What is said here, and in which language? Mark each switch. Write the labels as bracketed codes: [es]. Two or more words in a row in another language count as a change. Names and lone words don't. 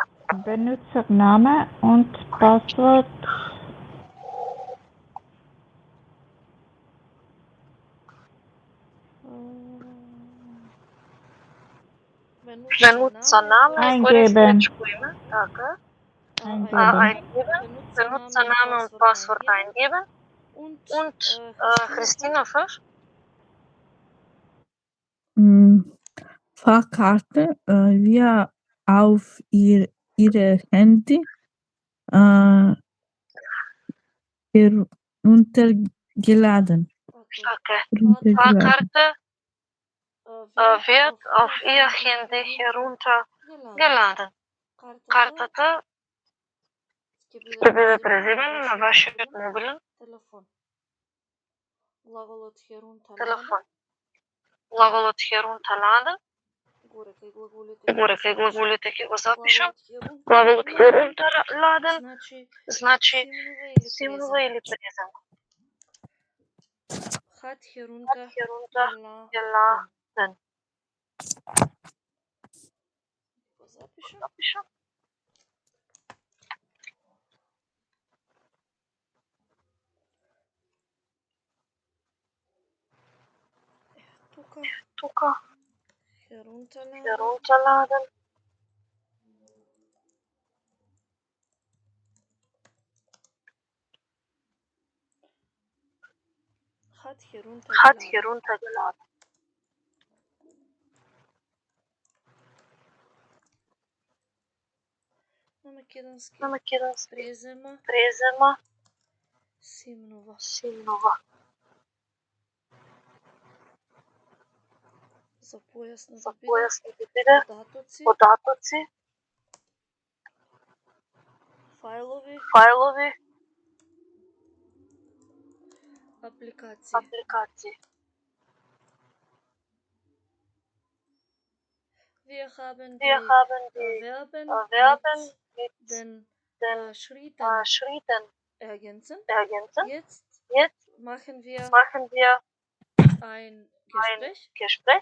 [de] Benutzername und Passwort. Benutzername и Eingeben. [mk] користничко име, така. [de] Eingeben. Eingeben. Benutzername und Passwort eingeben. Und Christina Fisch. Fahrkarte wir auf ihre Handy heruntergeladen. Okay. Fahrkarte wird auf ihr Handy heruntergeladen. [mk] Картата ќе биде преземена на вашиот мобилен телефон. Глаголот herunterladen. Горе кај глаголите ќе го запишам. Глаголот herunterladen значи симнува или презема. [de] Hat heruntergeladen. [mk] Го запишам. Запишам. Тука. [de] Herunterladen. Hat heruntergeladen. [mk] На македонски. Презема. Симнова. За појасно да биде. Податоци. Фајлови. Апликации. [de] Wir haben die Verben mit den Schritten ergänzen. Jetzt machen wir ein Gespräch.